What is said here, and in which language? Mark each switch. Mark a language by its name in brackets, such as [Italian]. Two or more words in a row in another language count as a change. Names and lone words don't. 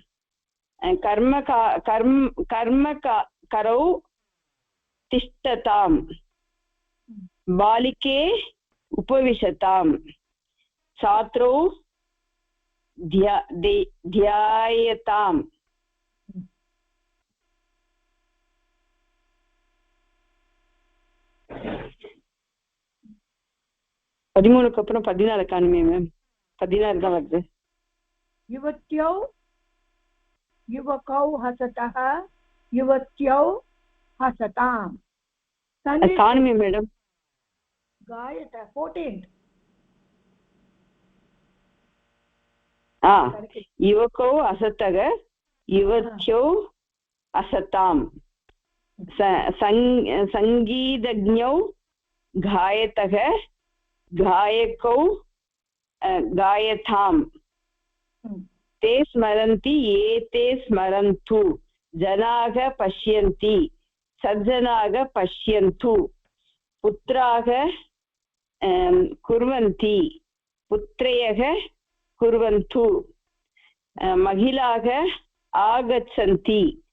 [Sanskrit] कर्मकरौ तिष्ठताम् बालिके उपविशताम् छात्रौ ध्यायताम् [Tamil] பதிமூணுக்கு அப்புறம் 16 காணுமே மேம் 16 தான் வருது [Sanskrit] युवत्यौ युवकौ हसतः युवत्यौ हसताम् [Tamil] காணுமே மேடம் [Sanskrit] गायत 14th युवकौ असतः युवत्यौ असताम् संगीतज्ञौ गायतः गायकौ गायताम् ते स्मरन्ति एते स्मरन्तु जनाः पश्यन्ति सज्जनाः पश्यन्तु पुत्राः कुर्वन्ति पुत्र्यः कुर्वन्तु महिलाः आगच्छन्ति